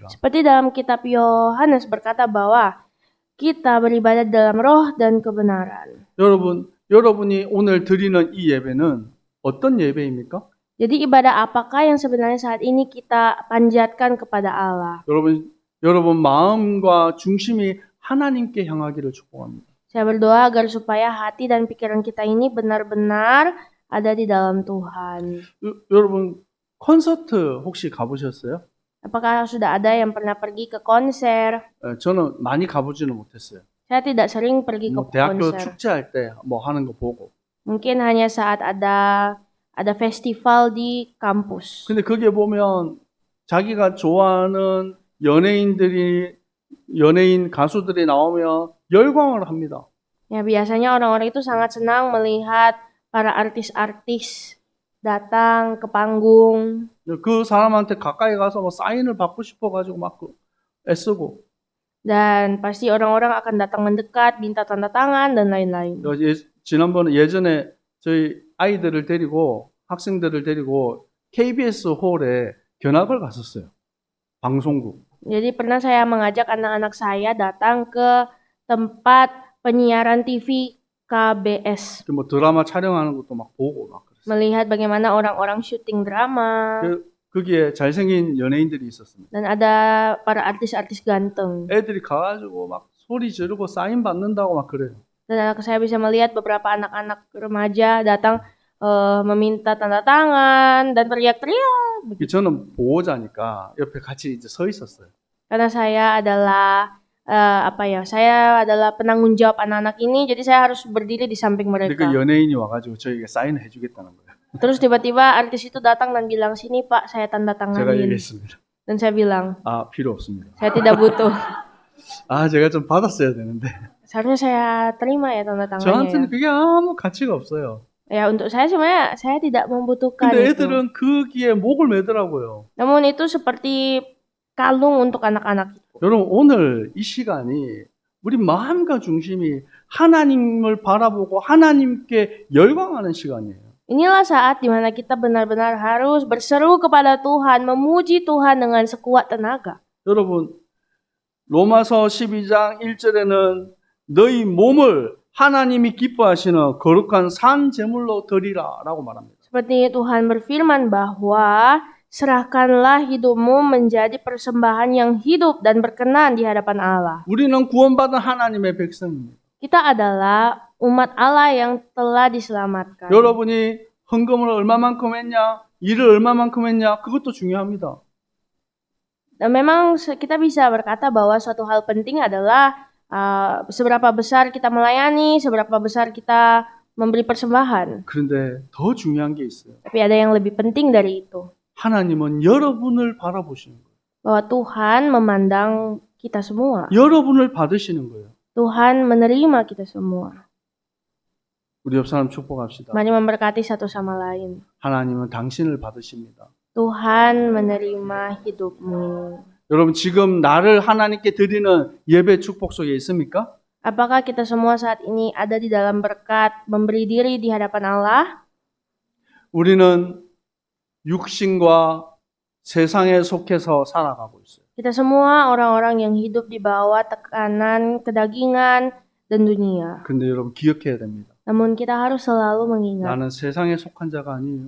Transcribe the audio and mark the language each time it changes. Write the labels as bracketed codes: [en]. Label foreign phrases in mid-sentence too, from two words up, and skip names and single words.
[id] Seperti dalam kitab Yohanes berkata bahwa kita beribadah dalam roh dan kebenaran. [ko] 여러분이 오늘 드리는 이 예배는 어떤 예배입니까? [id] Jadi ibadah apakah yang sebenarnya saat ini kita panjatkan kepada Allah? [ko] 여러분 마음과 중심이 하나님께 향하기를 축복합니다. [id] Saya berdoa agar supaya hati dan pikiran kita ini benar-benar ada di dalam Tuhan. [ko] 여러분 콘서트 혹시 가보셨어요? [id] Apakah sudah ada yang pernah pergi ke konser? [ko] 저는 많이 가보지는 못했어요. [id] Saya tidak sering pergi ke [ko] 대학교 [id] konser. [ko] 축제할 때 뭐 하는 거 보고. [id] Mungkin hanya saat ada festival di kampus. [ko] 근데 거기에 보면 자기가 좋아하는 연예인 가수들이 나오면 열광을 합니다. [id] Ya, biasanya orang-orang itu sangat senang melihat para artis-artis datang ke panggung. [ko] 그 사람한테 가까이 가서 뭐 사인을 받고 싶어가지고 막 애쓰고. [id] Dan pasti orang-orang akan datang mendekat, minta tanda tangan dan lain-lain. [ko] 지난번에 예전에 저희 아이들을 데리고 학생들을 데리고 KBS 홀에 견학을 갔었어요. 방송국. [id] Jadi pernah saya mengajak anak-anak saya datang ke tempat penyiaran TV KBS. [ko] 뭐 드라마 촬영하는 것도 막 보고 막 그랬어요. [id] Melihat bagaimana orang-orang syuting drama. [ko] 거기에 잘생긴 연예인들이 있었습니다. [id] Dan ada para artis-artis ganteng. [ko] 애들이 가가지고 막 소리 지르고 사인 받는다고 막 그래요. [id] Dan saya bisa melihat beberapa anak-anak remaja datang meminta tanda tangan dan teriak-teriak. [ko] 저는 보호자니까 옆에 같이 이제 서 있었어요. [id] Karena saya adalah saya adalah penanggung jawab anak-anak ini, jadi saya harus berdiri di samping [ko] 근데 [id] mereka. [ko] 그 연예인이 와가지고 저에게 사인을 해주겠다는 거예요. [id] Terus tiba-tiba artis itu datang dan bilang, sini Pak, saya tanda [ko] 제가 [id] tanganin. [ko] 얘기했습니다. [id] Dan saya bilang, [ko] 필요 없습니다. [id] saya tidak butuh. [ko] 제가 좀 받았어야 되는데. [id] Seharusnya saya terima ya tanda tangannya. [ko] 저한테는 [id] Ya. [ko] 그게 아무 가치가 없어요. [id] Ya, untuk saya sebenarnya saya tidak membutuhkan [ko] 근데 [id] itu. [ko] 애들은 거기에 목을 매더라고요. [id] Namun itu seperti kalung untuk anak-anak itu. [ko] 여러분, 오늘 이 시간이 우리 마음과 중심이 하나님을 바라보고 하나님께 열광하는 시간이에요. [id] Inilah saat di mana kita benar-benar harus berseru kepada Tuhan, memuji Tuhan dengan sekuat tenaga. [ko] 여러분, 로마서 12장 1절에는 너희 몸을 하나님이 기뻐하시는 거룩한 산 제물로 드리라 라고 말합니다. [id] Seperti Tuhan berfirman bahwa serahkanlah hidupmu menjadi persembahan yang hidup dan berkenan di hadapan Allah. [ko] 우리는 구원받은 하나님의 백성입니다. [id] Kita adalah umat Allah yang telah diselamatkan. [ko] 여러분이 헌금을 얼마만큼 했냐, 일을 얼마만큼 했냐, 그것도 중요합니다. [id] Dan memang kita bisa berkata bahwa suatu hal penting adalah seberapa besar kita melayani, seberapa besar kita memberi persembahan. [ko] 그런데 더 중요한 게 있어요. [id] Tapi ada yang lebih penting dari itu. [ko] 하나님은 여러분을 바라보시는 거예요. [id] Bahwa Tuhan memandang kita semua. [ko] 여러분을 받으시는 거예요. [id] Tuhan menerima kita semua. [ko] 우리 옆 사람 축복합시다. [id] Mari memberkati satu sama lain. [ko] 하나님은 당신을 받으십니다. [id] Tuhan menerima hidupmu. [ko] 여러분, 지금 나를 하나님께 드리는 예배 축복 속에 있습니까? [id] Apakah kita semua saat ini ada di dalam berkat memberi diri di hadapan Allah? [ko] 우리는 육신과 세상에 속해서 살아가고 있어요. [id] Kita semua orang-orang yang hidup di bawah tekanan kedagingan dan dunia. [ko] 근데 여러분 기억해야 됩니다. [id] Namun kita harus selalu mengingat [ko] 나는 세상에 속한 자가 아니에요.